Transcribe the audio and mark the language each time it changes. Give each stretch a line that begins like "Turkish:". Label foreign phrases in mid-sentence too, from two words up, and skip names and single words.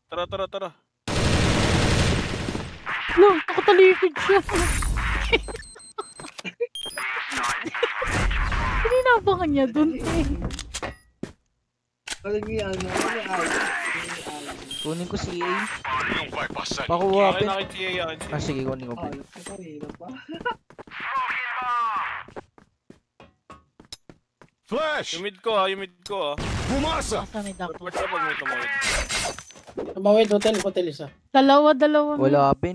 Filipino: Tara. Lo, nakatalikod siya. Pininabangan niya dun eh. Palagi, ano, Kunin ko si A.
Portuguese: Não vai passar.
Filipino: Pakuha Akin pin. na kay yan. Ah, sige, kunin ko pin. Flash. Yung mid ko ah.
Portuguese: Fumaça.
Filipino: Nasa mid ako. Ba't ka pag may tumawid? Tumawid, hotel isa. Dalawa. Wala pin.